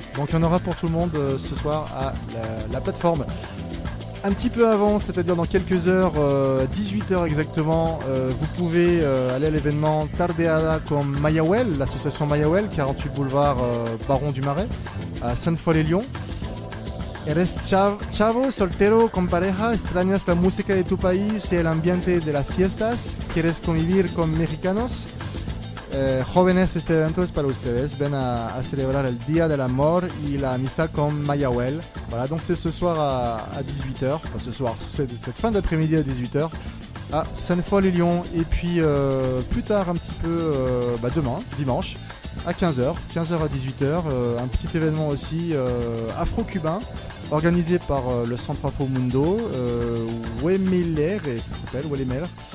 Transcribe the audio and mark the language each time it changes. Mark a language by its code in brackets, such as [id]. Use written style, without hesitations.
[fr] Donc il y en aura pour tout le monde ce soir à la plateforme. Un petit peu avant, c'est-à-dire dans quelques heures, 18h exactement, vous pouvez aller à l'événement Tardeada con Mayahuel, l'association Mayahuel, 48 boulevard Baron du Marais, à Sainte-Foy-les-Lyons. [es] Eres chavo, soltero, con pareja, extrañas la música de tu país y el ambiente de las fiestas, quieres convivir con mexicanos. Jóvenes, este evento es para ustedes. Ven a celebrar el Día del Amor y la amistad con Mayahuel. [fr] Voilà, donc c'est ce soir à 18h. Enfin, ce soir, c'est cette fin d'après-midi à 18h à Sainte-Foy-les-Lyons. Et puis plus tard, un petit peu demain, dimanche, à 15h à 18h, un petit événement aussi afro-cubain organisé par le Centre Afro Mundo, Wemeler, et ça s'appelle Wemeler.